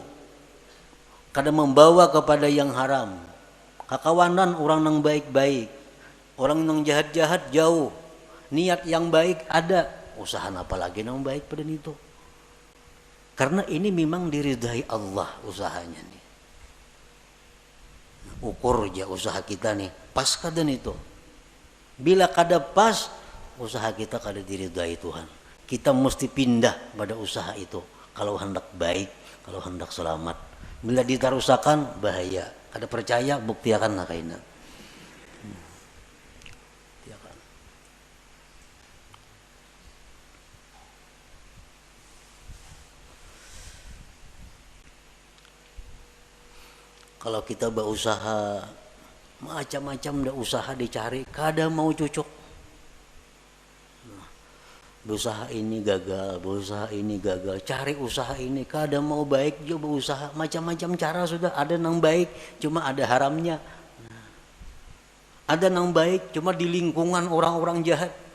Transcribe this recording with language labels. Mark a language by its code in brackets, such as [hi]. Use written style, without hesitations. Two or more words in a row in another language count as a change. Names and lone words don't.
[bjn] Kada membawa kepada yang haram. Kakawanan orang yang baik-baik. Orang yang jahat-jahat jauh. Niat yang baik ada. Usaha apa lagi yang baik pada itu. Karena ini memang diridai Allah usahanya nih. Ukur aja usaha kita nih, pas kada itu. Bila kada pas, usaha kita kada diridai Tuhan. Kita mesti pindah pada usaha itu. Kalau hendak baik, kalau hendak selamat. Bila ditarusakan, bahaya. Kada percaya, buktiakan nakaina. Kalau kita berusaha macam-macam dah usaha dicari, kada mau cocok. Berusaha ini gagal, berusaha ini gagal, cari usaha ini kada mau baik juga berusaha, macam-macam cara sudah ada yang baik, cuma ada haramnya. Ada yang baik cuma di lingkungan orang-orang jahat.